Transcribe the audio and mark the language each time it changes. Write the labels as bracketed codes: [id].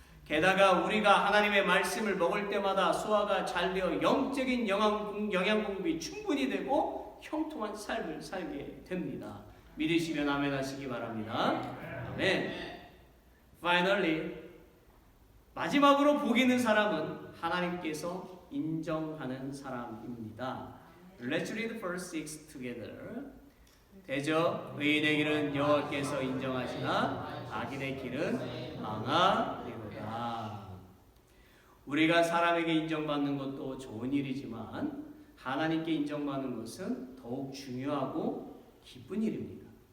[ko] 게다가 우리가 하나님의 말씀을 먹을 때마다 소화가 잘 되어 영적인 영양 공급이 충분히 되고 형통한 삶을 살게 됩니다. 믿으시면 아멘 하시기 바랍니다. 아멘. [en] Finally, [ko] 마지막으로 복 있는 사람은 하나님께서 인정하는 사람입니다. [en] Let's read verse 6 together. [ko] 대저 의인의 길은 여호와께서 인정하시나 악인의 길은 망하리로다. 우리가 사람에게 인정받는 것도 좋은 일이지만 하나님께 인정받는 것은 더욱 중요하고 기쁜 일입니다.